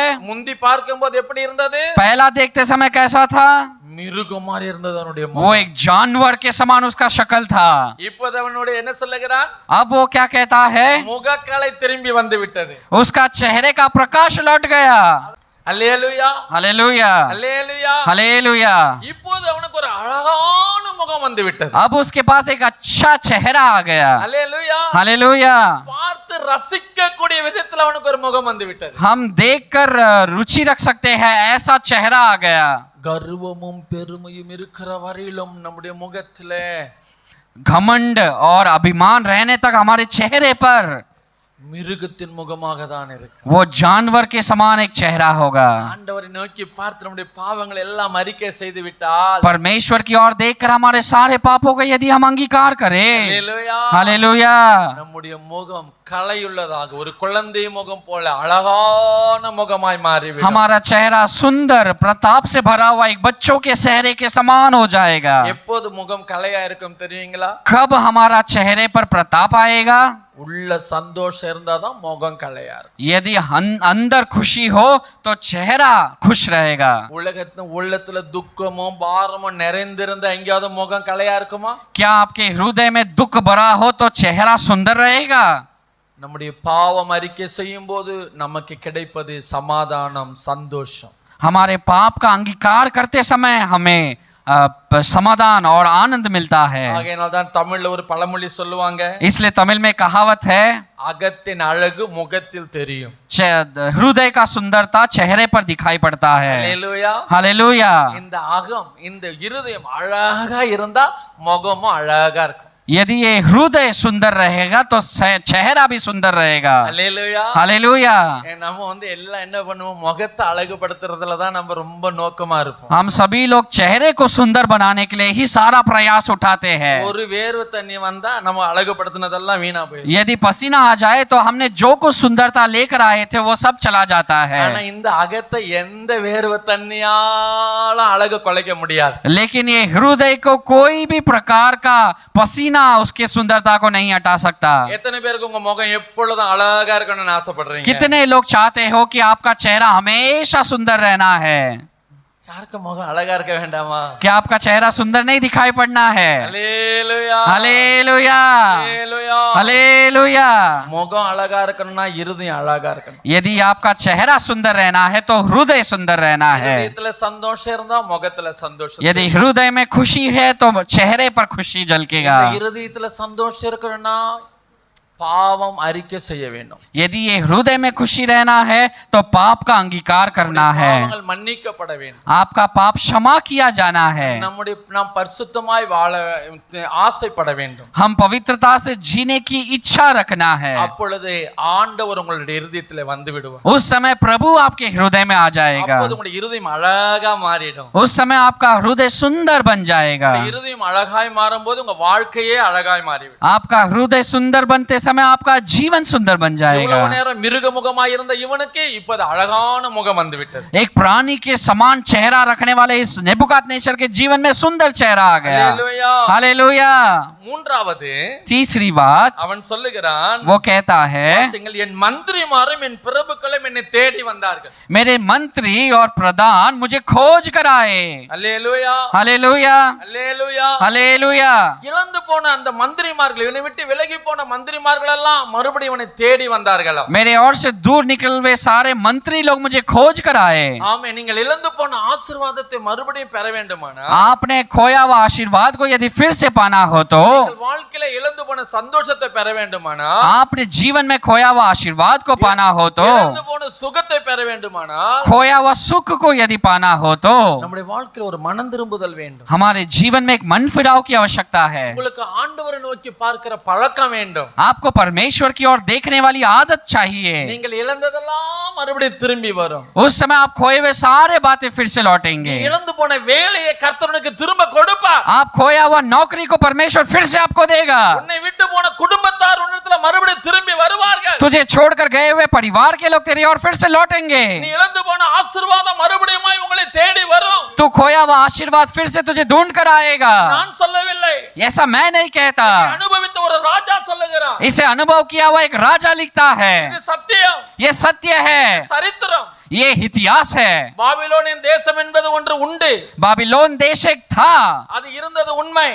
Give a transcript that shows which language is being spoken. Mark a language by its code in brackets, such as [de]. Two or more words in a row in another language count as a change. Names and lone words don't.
[ta] முந்தி பார்க்கும்போது எப்படி இருந்தது? [hi] पहला देखते समय कैसा था? [ta] மிருகம் மாதிரி இருந்தது அவனுடைய [hi] वो [ta] முகம். [hi] एक जानवर के समान उसका शक्ल था। [ta] இப்போது அவனுடைய என்ன சொல்லுகிறான்? [hi] अब वो क्या कहता है? [ta] முகக்கலை திரும்பி வந்து விட்டது. [hi] उसका चेहरे का प्रकाश लौट गया। [ta] அல்லேலூயா. [hi] हालेलुया। [ta] அல்லேலூயா. [hi] हालेलुया। [ta] இப்போது அவனுக்கு ஒரு அழகான முகம் வந்து விட்டது. [hi] अब उसके पास एक अच्छा चेहरा आ गया। [ta] அல்லேலூயா. [hi] हालेलुया। [ta] பார்த்து ரசிக்கக்கூடிய விதத்தில் அவனுக்கு ஒரு முகம் வந்து விட்டது. [hi] हम देखकर रुचि रख सकते हैं ऐसा चेहरा आ गया। [ta] கர்வமும் பெருமையும் இருக்கிற வரையிலும் நம்முடைய முகத்திலே [hi] घमंड और अभिमान रहने तक हमारे चेहरे पर [ta] மிருகத்தின் முகமாக தான் இருக்கு. [hi] वो जानवर के समान एक चेहरा होगा। [ta] ஆண்டவரை நோக்கி பார்த்து நம்முடைய பாவங்களை எல்லாம் அறிக்கை செய்து விட்டால், [hi] परमेश्वर की ओर देखकर हमारे सारे पापों का यदि हम अंगीकार करें, [ta] அல்லேலூயா, [hi] हालेलुया, [ta] நம்முடைய முகம் கலையுள்ளதாக ஒரு குழந்தை முகம் போல அழகான முகமாய் மாறிவிடும். [hi] हमारा चेहरा सुंदर प्रताप से भरा हुआ एक बच्चों के चेहरे के समान हो जाएगा। [ta] எப்போது முகம் கலையா இருக்கும் தெரியுங்களா? [hi] कब हमारा चेहरे पर प्रताप आएगा? [ta] உள்ள சந்தோஷம் இருந்தாதான் முகம் கலையா இருக்கும். [hi] यदि अंदर खुशी हो तो चेहरा खुश रहेगा। [ta] உள்ளத்துல துக்கமும் பாரமும் நிறைந்திருந்தா எங்கேயாவது முகம் கலையா இருக்குமா? [hi] क्या आपके हृदय में दुख भरा हो तो चेहरा सुंदर रहेगा? [ta] நம்முடைய பாவம் அறிக்கை செய்யும் போது நமக்கு கிடைப்பது சமாதானம், சந்தோஷம். [hi] हमारे पाप का अंगीकार करते समय हमें समाधान और आनंद मिलता है। [ta] ஆகையினால் தான் தமிழ்ல ஒரு பழமொழி சொல்லுவாங்க, [hi] इसलिए तमिल में कहावत है, [ta] அகத்தின் அழகு முகத்தில் தெரியும். [hi] हृदय का सुंदरता चेहरे पर दिखाई पड़ता है। [ta] அல்லேலூயா. [hi] हालेलुया। [ta] இந்த அகம், இந்த இருதயம் அழகா இருந்தா முகமும் அழகா இருக்கும். [hi] यदि ये हृदय सुंदर रहेगा तो चेहरा भी सुंदर रहेगा। [ta] அல்லேலூயா. [hi] हालेलुया। [ta] நம்ம எல்லாம் என்ன பண்ணுவோம்? முகத்தை அழகுபடுத்துறதுல தான் நம்ம ரொம்ப நோக்கமா இருப்போம். [hi] हम सभी लोग चेहरे को सुंदर बनाने के लिए ही सारा प्रयास उठाते हैं। [ta] ஒரு வேர்வை தண்ணி வந்தா நம்ம அழகுபடுத்தினதெல்லாம் வீணா போயிடும். [hi] यदि पसीना आ जाए तो हमने जो कुछ सुंदरता लेकर आए थे वो सब चला जाता है। [ta] ஆனா இந்த அகத்தை எந்த வேர்வை தண்ணியால அழகு குலைக்க முடியாது. [hi] लेकिन ये हृदय को कोई भी प्रकार का पसीना रोना उसके सुंदरता को नहीं हटा सकता। [ta] எத்தனை பேருக்கு உங்க முகம் எப்பொழுதும் அழகா இருக்கணும்னு ஆசைப்படுறீங்க? [hi] कितने लोग चाहते हो कि आपका चेहरा हमेशा सुंदर रहना है? [ta] யாருக்கு முகம் அழகா இருக்க வேண்டாமா? [hi] क्या आपका चेहरा सुंदर नहीं दिखाई पड़ना है? [ta] அல்லேலூயா [hi] हालेलुया, [ta] அல்லேலூயா. [hi] हालेलुया। [ta] முகம் அழகா இருக்கணும்னா இருதயம் அழகா இருக்கணும். [hi] यदि आपका चेहरा सुंदर रहना है तो हृदय सुंदर रहना है। [ta] இதயத்துல சந்தோஷம் இருந்தா முகத்துல சந்தோஷம். [hi] यदि हृदय में खुशी है तो चेहरे पर खुशी झलकेगा। [ta] இருதயத்துல சந்தோஷம் இருக்கணும்னா பாவம் அறிக்கை செய்ய வேண்டும். [hi] यदि ये हृदय में खुशी रहना है तो पाप का अंगीकार करना है, [ta] பாவங்கள் மன்னிக்கப்பட வேண்டும். [hi] आपका पाप क्षमा किया जाना है। [ta] நாம் பரிசுத்தமாய் வாழ ஆசைப்பட வேண்டும். [hi] हम पवित्रता से जीने की इच्छा रखना है। [ta] அப்பொழுது ஆண்டவர் உங்களுடைய இருதயத்திலே வந்து விடுவார். [hi] उस समय प्रभु आपके हृदय में आ जाएगा। [ta] அப்போது உங்களுடைய இருதயம் அழகா மாறிடும். [hi] उस समय आपका हृदय सुंदर बन जाएगा। [ta] உங்களுடைய இருதயம் அழகாய் மாறும்போது உங்க வாழ்க்கையே அழகாய் மாறிவிடும். [hi] आपका हृदय सुंदर बनते समय आपका जीवन सुंदर बन जाएगा। [ta] இவ்வளவு நேரம் மிருக முகமாய் இருந்த இவனுக்கு இப்போது அழகான முகம் வந்து விட்டது. [hi] एक प्राणी के समान चेहरा रखने वाले इस नेबुकदनेस्सर के जीवन में सुंदर चेहरा आ गया। [ta] அல்லேலூயா. [hi] हालेलुया। [ta] மூன்றாவது [hi] तीसरी बात [ta] அவன் சொல்லுகிறான், [hi] वो कहता है, [ta] வாசிங்கள், என் மந்திரிமாரும் என் பிரபுக்களும் என்னை தேடி வந்தார்கள். [hi] मेरे मंत्री और प्रधान मुझे खोज कर आए। [ta] அல்லேலூயா [hi] हालेलुया, [ta] அல்லேலூயா. [hi] हालेलुया। [ta] இழந்து போன அந்த மந்திரிமார்கள், இவனை விட்டு விலகி போன மந்திரிமார்கள் எல்லாம் மறுபடியும் இவனை தேடி வந்தார்களா? [hi] मेरे ओर से दूर निकल हुए सारे मंत्री लोग मुझे खोज कर आए। [ta] ஆமே. நீங்கள் இழந்து போன ஆசீர்வாதத்தை மறுபடியும் பெற வேண்டுமானா, [hi] आपने खोया हुआ आशीर्वाद को यदि फिर से पाना हो तो, [ta] உங்கள் வாழ்க்கையில இழந்து போன சந்தோஷத்தை பெற வேண்டுமானா, [hi] आपने जीवन में खोया हुआ आशीर्वाद को पाना हो तो, [ta] இழந்து போன சுகத்தை பெற வேண்டுமானா, [hi] खोया हुआ सुख को यदि पाना हो तो, [ta] நம்முடைய வாழ்க்கையில ஒரு மனம் திரும்புதல் வேண்டும். [hi] हमारे जीवन में एक मन फिराव की आवश्यकता है। [ta] உங்களுக்கு ஆண்டவரை நோக்கி பார்க்கிற பழக்கம் வேண்டும். [hi] आपको परमेश्वर की ओर देखने वाली आदत चाहिए। [ta] நீங்கள் இழந்ததெல்லாம் மறுபடியும் திரும்பி வரும். [hi] उस समय आप खोए हुए सारे बातें फिर से लौटेंगे। [ta] இழந்து போன வேலையை கர்த்தருக்கு திரும்ப கொடுப்பார். [hi] आप खोया हुआ नौकरी को परमेश्वर फिर से आपको देगा। [ta] உன்னை விட்டு போன குடும்பத்தார் உன்னிடத்துல மறுபடியும் திரும்பி வருவார்கள். [hi] तुझे छोड़कर गए हुए परिवार के लोग तेरी ओर फिर से लौटेंगे। [ta] நீ இழந்து போன ஆசீர்வாதம் மறுபடியும் உங்களை தேடி வரும். [hi] तू खोया हुआ आशीर्वाद फिर से तुझे ढूंढ कर आएगा। [ta] நான் சொல்லவில்லை, [hi] ऐसा मैं नहीं कहता, [ta] அனுபவித்த ஒரு ராஜா சொல்லுகிறான். [hi] इसे अनुभव किया हुआ एक राजा लिखता है। [ta] இது சத்தியம், [hi] ये सत्य है, [ta] சரித்திரம். [hi] ये इतिहास है। [ta] பாபிலோனின் தேசம் என்பது ஒன்று உண்டு. [hi] बाबिलोन देश एक था, [ta] அது இருந்தது உண்மை.